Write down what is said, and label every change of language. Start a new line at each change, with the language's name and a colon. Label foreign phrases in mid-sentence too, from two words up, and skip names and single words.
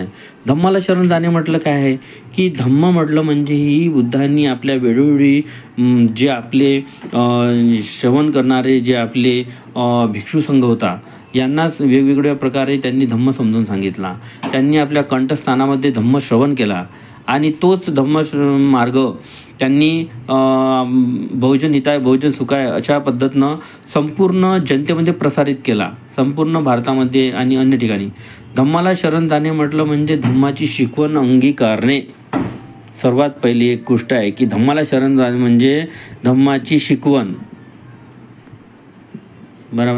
Marathi: धम्माला शरण जाणे म्हटलं काय आहे की धम्म म्हटलं म्हणजे ही बुद्धांनी आपल्या वेळोवेळी जे आपले श्रवण करणारे जे आपले भिक्षू संघ होता यांनाच वेगवेगळ्या प्रकारे त्यांनी धम्म समजून सांगितला. त्यांनी आपल्या कंठस्थानामध्ये धम्म श्रवण केला आणि तोच धम्म मार्ग त्यांनी
Pali: बहुजन हिताय बहुजन सुखाय
Marathi: अशा पद्धतीनं संपूर्ण जनतेमध्ये प्रसारित केला, संपूर्ण भारतामध्ये आणि अन्य ठिकाणी. धम्माला शरण जाणे म्हटलं म्हणजे धम्माची शिकवण अंगीकारणे. सर्वात पहिली एक गोष्ट आहे की धम्माला शरण जाणे म्हणजे धम्माची शिकवण. बरोबर.